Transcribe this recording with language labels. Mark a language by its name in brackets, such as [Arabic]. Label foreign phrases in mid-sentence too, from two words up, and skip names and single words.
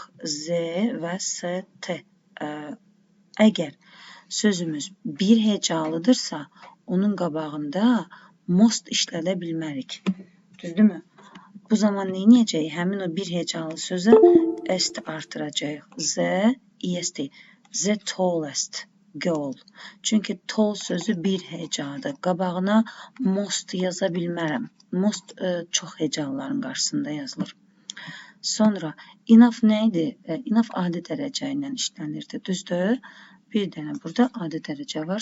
[Azerbaijani] Z və ST. Əgər sözümüz bir hecalıdırsa, onun qabağında most işlədə bilmərik. Düzdürmü? Bu zaman nə edəcəyik? Həmin o bir hecalı sözə est artıracağıq. Z, [English] est. The tallest girl. [Azerbaijani] Çünki tall sözü bir hecadır. Qabağına most yaza bilmərəm. Most çox hecaların qarşısında yazılır. Sonra enough nə idi? Enough adi dərəcə ilə işlənirdi. Düzdür? Bir dənə burada adi dərəcə var.